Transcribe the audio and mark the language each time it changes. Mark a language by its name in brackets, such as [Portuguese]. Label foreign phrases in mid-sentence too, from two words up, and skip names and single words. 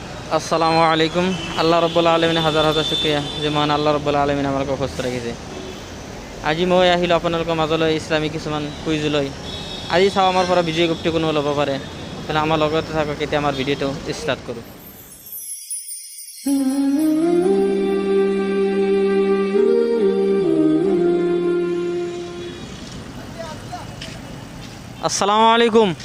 [Arabic] السلام عليكم. الله رب العالمين [Assamese] হাজার হাজার শুক্রিয়া যে মহান [Arabic] الله رب العالمين [Assamese] আমালোকক সুস্থ ৰাখিছে। আজি মই আহিলোঁ আপোনালোকৰ মাজলৈ ইছলামী কিছুমান কুইজ লৈ। আজি চাওঁ আমাৰ পৰা বিজয় গুপ্তি কোনো ল'ব পাৰে। তেনে আমাৰ লগতে থাকক, এতিয়া আমাৰ ভিডিঅ'টো ষ্টাৰ্ট কৰোঁ। [Arabic] السلام عليكم.